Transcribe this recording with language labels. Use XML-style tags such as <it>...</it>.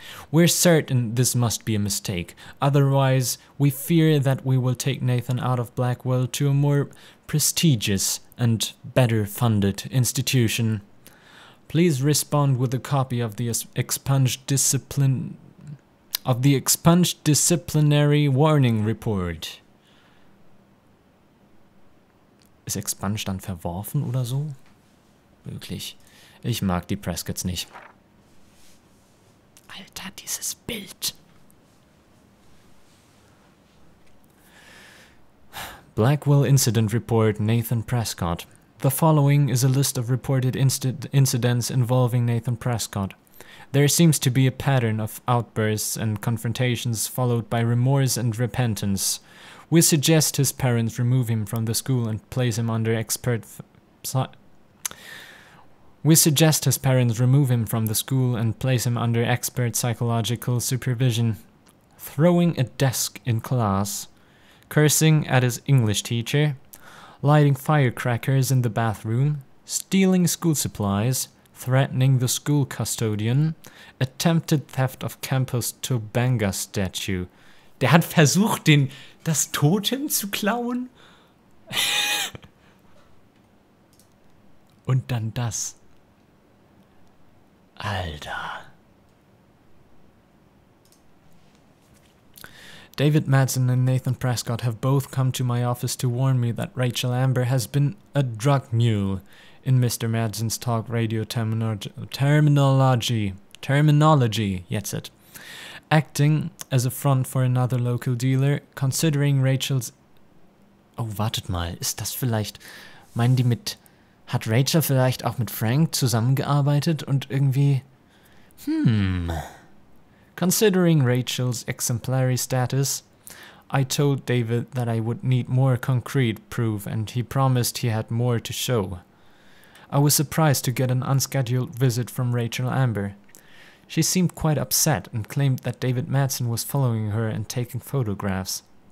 <en>We're certain this must be a mistake, otherwise we fear that we will take Nathan out of Blackwell to a more prestigious and better funded institution. Please respond with a copy of the expunged disciplinary warning report.</en> <de>Ist expunged dann verworfen oder so? Wirklich. Ich mag die Prescotts nicht. Alter, dieses Bild.</de> <en>Blackwell Incident Report, Nathan Prescott. The following is a list of reported incidents involving Nathan Prescott. There seems to be a pattern of outbursts and confrontations followed by remorse and repentance. We suggest his parents remove him from the school and place him under expert psychological supervision. Throwing a desk in class, cursing at his English teacher, lighting firecrackers in the bathroom, stealing school supplies, threatening the school custodian, attempted theft of campus Tobanga statue.</en> <de>Der hat versucht, das Totem zu klauen. Und dann das. Alter.</de> <en>David Madsen and Nathan Prescott have both come to my office to warn me that Rachel Amber has been a drug mule, in Mr. Madsen's talk radio terminology, jetzt, acting as a front for another local dealer, considering Rachel's...</en> <de>Oh, wartet mal, ist das vielleicht... Meinen die mit... Hat Rachel vielleicht auch mit Frank zusammengearbeitet und irgendwie...</de> <en>Considering Rachel's exemplary status, I told David that I would need more concrete proof and he promised he had more to show. I was surprised to get an unscheduled visit from Rachel Amber. She seemed quite upset and claimed that David Madsen was following her and taking photographs.</en>